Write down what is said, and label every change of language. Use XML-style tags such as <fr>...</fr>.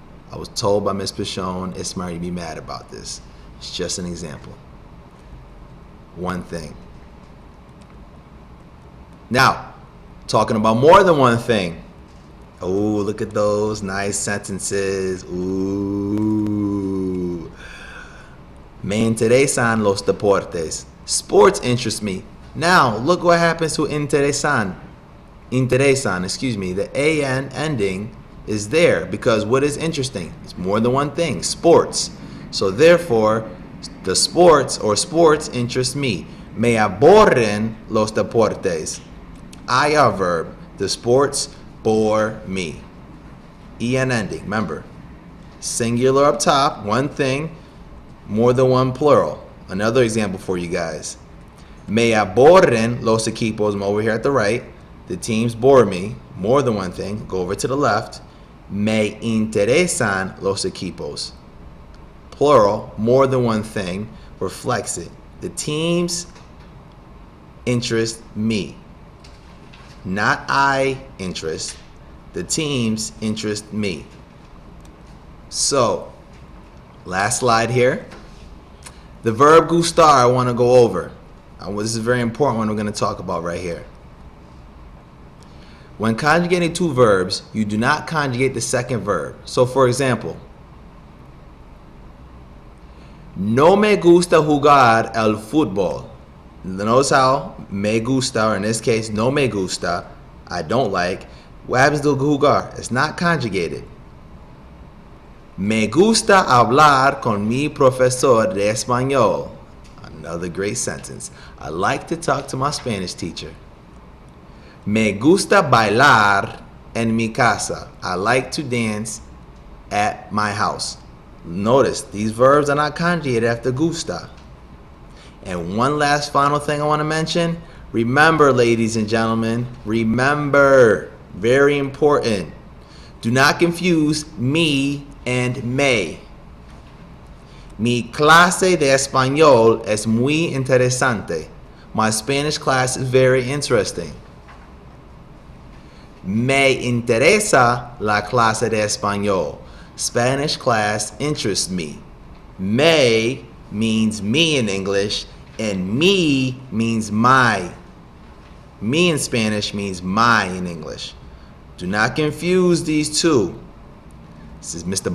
<en>I was told by Miss Pichon, it's smart to be mad about this. It's just an example. One thing. Now, talking about more than one thing. Oh, look at those nice sentences. Ooh.</en> <es>Me interesan los deportes.</es> <en>Sports interest me. Now, look what happens to interesan. Interesan, excuse me. The AN ending is there because what is interesting? It's more than one thing. Sports. So therefore, the sports or sports interest me.</en> <es>Me aburren los deportes.</es> <en>IR verb. The sports bore me. EN ending. Remember, singular up top, one thing, more than one plural. Another example for you guys.</en> <es>Me aburren los equipos.</es> <en>I'm over here at the right. The teams bore me. More than one thing. Go over to the left.</en> <es>Me interesan los equipos.</es> <en>Plural, more than one thing, reflects it. The teams interest me. Not I interest. The teams interest me. So, last slide here. The verb gustar I want to go over. This is a very important one we're going to talk about right here. When conjugating two verbs, you do not conjugate the second verb. So, for example,</en> <es>no me gusta jugar el fútbol.</es> <en>Notice how me gusta, or in this case, no me gusta, I don't like. What happens to jugar? It's not conjugated.</en> <es>Me gusta hablar con mi profesor de español.</es> <en>Another great sentence. I like to talk to my Spanish teacher.</en> <es>Me gusta bailar en mi casa.</es> <en>I like to dance at my house. Notice, these verbs are not conjugated after gusta. And one last final thing I want to mention. Remember, ladies and gentlemen, remember, very important. Do not confuse me and me.</en> <es>Mi clase de español es muy interesante.</es> <en>My Spanish class is very interesting.</en> <es>Me interesa la clase de español.</es> <en>Spanish class interests me. Me means me in English, and me means my. Me in Spanish means my in English. Do not confuse these two. This is Mr.</en>